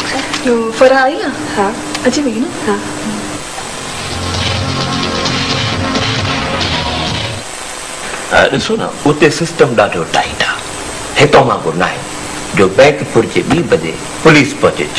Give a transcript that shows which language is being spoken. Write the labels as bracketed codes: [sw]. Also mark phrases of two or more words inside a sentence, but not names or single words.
[sd] खैर फरा आई ना हाँ अजय भी ना हाँ ॾिसो न उते सिस्टम ॾाढो टाइट आहे हितां वांगुरु न आहे जो बैंक पुर जे 2 बजे पुलिस पहुचे